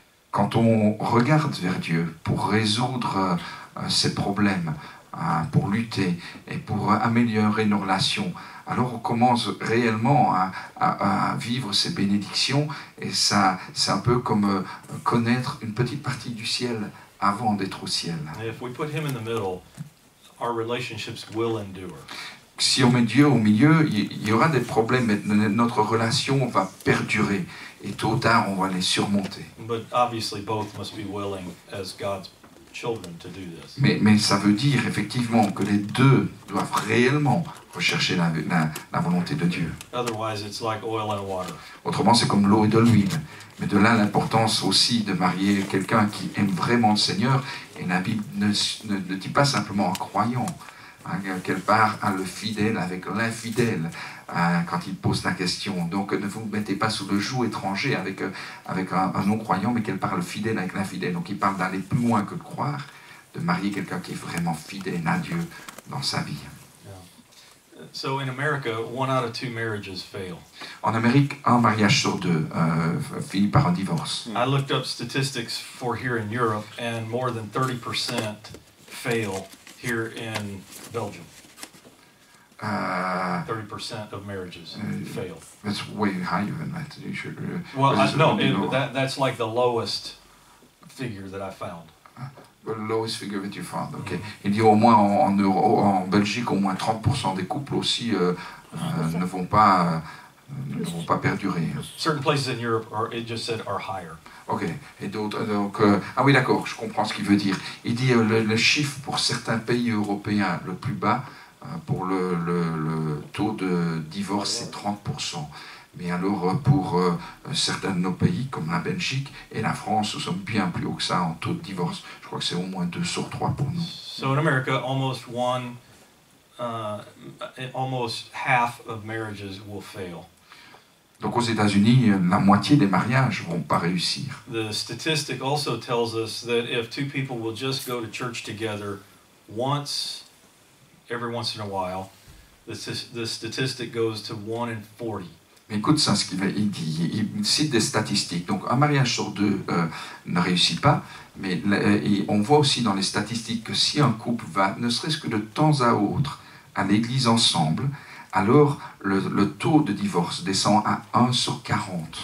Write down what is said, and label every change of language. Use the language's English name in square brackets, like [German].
[French] Quand on regarde vers Dieu pour résoudre ces problèmes, pour lutter et pour améliorer nos relations, alors on commence réellement à vivre ces bénédictions et ça, c'est un peu comme connaître une petite partie du ciel avant d'être au ciel. [English] And if we put Him in the middle, our relationships will endure. [French] Si on met Dieu au milieu, il y aura des problèmes, mais notre relation va perdurer et tôt ou tard on va les surmonter. [English] But obviously both must be willing as God's children to do this. [French] Mais ça veut dire effectivement que les deux doivent réellement rechercher la volonté de Dieu. [English] Otherwise it's like oil and water. [French] Autrement, c'est comme l'eau et de l'huile. Mais de là l'importance aussi de marier quelqu'un qui aime vraiment le Seigneur. Et la Bible ne dit pas simplement un croyant, qu'elle part à le fidèle avec l'infidèle quand il pose la question. Donc ne vous mettez pas sous le joug étranger avec un non-croyant, mais qu'elle parle fidèle avec l'infidèle. Donc il parle d'aller plus loin que de croire, de marier quelqu'un qui est vraiment fidèle à Dieu dans sa vie. [English] So in America, 1 out of 2 marriages fail. [French] En Amérique, un mariage sur deux finit par un divorce. [English] I looked up statistics for here in Europe, and more than 30% fail here in Belgium. 30% of marriages fail. That's way higher than that. You should, Well, no, you know, that's like the lowest figure that I found. the lowest figure that you found. Okay. [French] Il dit au moins en Belgique, au moins 30% des couples aussi ne vont pas perdurer. [English] Certain places in Europe it just said are higher. Ok. [French] Et d'autres, donc, ah oui, d'accord, je comprends ce qu'il veut dire. Il dit le chiffre pour certains pays européens le plus bas pour le taux de divorce, c'est 30%. Mais alors, pour certains de nos pays, comme la Belgique et la France, nous sommes bien plus haut que ça en taux de divorce. Je crois que c'est au moins 2 sur 3 pour nous. [English] So in America, almost half of marriages will fail. [French] Donc aux États-Unis, la moitié des mariages vont pas réussir. [English] The statistic also tells us that if two people will just go to church together every once in a while, the statistic goes to 1 in 40. [French] Mais écoute ça, ce qu'il dit. Il cite des statistiques. Donc un mariage sur deux ne réussit pas, mais on voit aussi dans les statistiques que si un couple va, ne serait-ce que de temps à autre, à l'église ensemble, alors le taux de divorce descend à 1 sur 40.